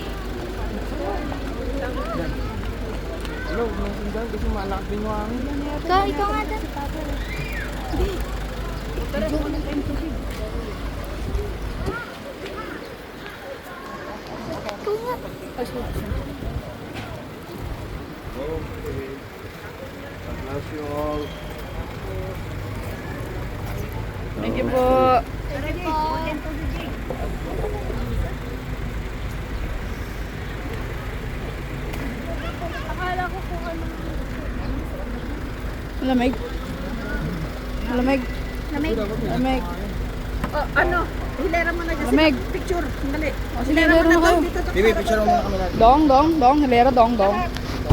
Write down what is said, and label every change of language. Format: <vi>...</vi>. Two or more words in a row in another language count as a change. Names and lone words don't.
<tl>Hello, mga sundal, kasi malakas din yung hangin. Ikaw nga Dan. Ikaw nga. Okay.</tl> <en>God bless you all. Thank you po.</en> <tl>Akala ko kung ano. Lamig. Lamig. Lamig. Lamig. Oh, ano? Hilera mo na dyan. Lamig. Picture. Dali. Sige, Hilera mo hilera na mo daw kayo. dito. Bibi, picture mo muna kami natin. Dong, dong, dong. Hilera, dong, dong.</tl>